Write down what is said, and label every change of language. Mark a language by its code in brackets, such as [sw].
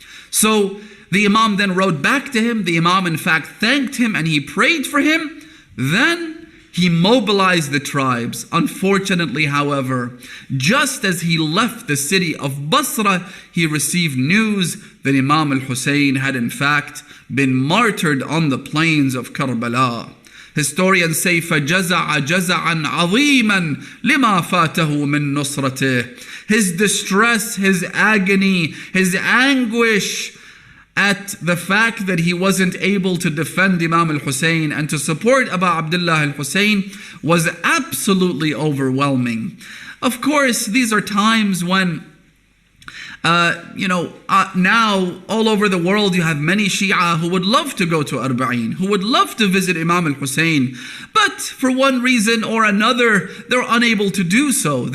[en] So the Imam then wrote back to him. The Imam in fact thanked him and he prayed for him. Then he mobilized the tribes. Unfortunately, however, just as he left the city of Basra, he received news that Imam al-Hussein had in fact been martyred on the plains of Karbala. Historians say, [ar] فَجَزَعَ جَزَعًا عَظِيمًا لِمَا فَاتَهُ مِن نُصْرَتِهِ. [en] His distress, his agony, his anguish at the fact that he wasn't able to defend Imam al-Hussein and to support Abu Abdullah al-Hussein was absolutely overwhelming. Of course, these are times when now all over the world you have many Shia who would love to go to Arbaeen, who would love to visit Imam al-Hussein, but for one reason or another they're unable to do so.